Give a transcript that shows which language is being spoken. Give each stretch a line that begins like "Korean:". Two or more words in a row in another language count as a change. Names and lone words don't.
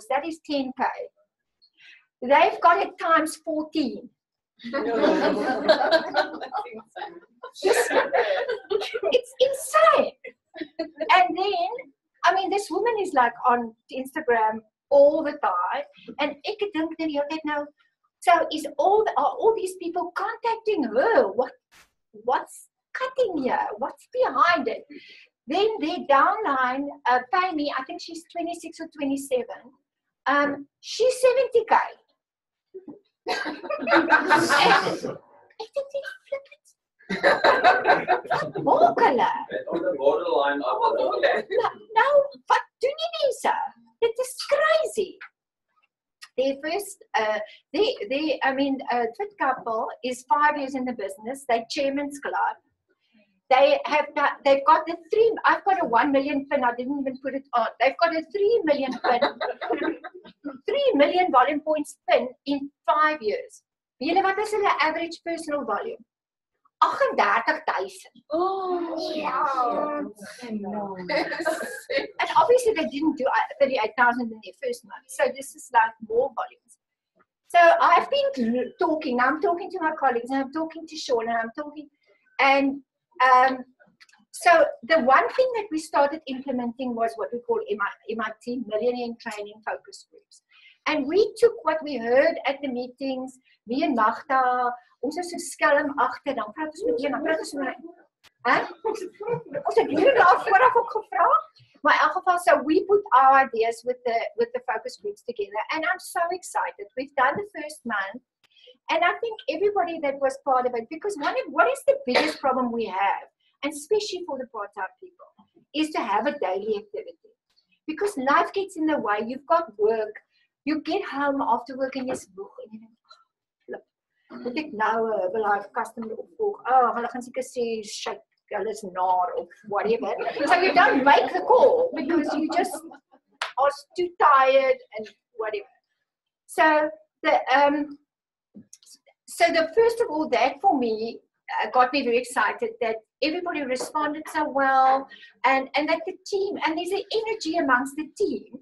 English: That is 10K. They've got it times 14. It's insane. And then, I mean, this woman is like on Instagram all the time.
Afrikaans: And ek dink dan die hele tyd nou,
English: so are all these people contacting her? What's cutting here? What's behind it? Then their downline, Pay Me, I think she's 26 or 27.
Afrikaans: She's 70K. Wat maak hulle?
English: On the borderline of the
Afrikaans: Nou, wat doen die mense? Dit is crazy.
English: Their first, Fit Couple is 5 years in the business. They're Chairman's Club. They've got the 3, I've got a 1 million pin, I didn't even put it on. They've got a 3 million pin, 3 million volume points pin in 5 years.
Afrikaans: Julle, wat is hulle
English: average personal volume?
Afrikaans: 38,000. Oh, wow.
English: And obviously they didn't do 38,000 in their first month. So this is like more volumes. So I've been talking, I'm talking to my colleagues and I'm talking to Sean and I'm talking, and so the one thing that we started implementing was what we call MIT, Millionaire Training Focus Groups. And we took what we heard at the meetings, me and Magda,
Afrikaans: ons is so skelm agter, dan praat ons met een, dan praat ons met ons het hier daar vooraf ook gevra. Maar in elk geval,
English: so we put our ideas with the focus groups together, and I'm so excited. We've done the first month, and I think everybody that was part of it, because what is the biggest problem we have, and especially for the part-time people, is to have a daily activity. Because life gets in the way, you've got work, you get home after work and
Afrikaans: jy's moeg, en jy dink, moet ek nou 'n Herbalife customer opvolg? Oh, hulle gaan seker sê, shit, hulle is nar of whatever.
English: So you don't make the call because you just are too tired and whatever. So the first of all, that for me got me very excited that everybody responded so well, and that the team, and there's an energy amongst the team.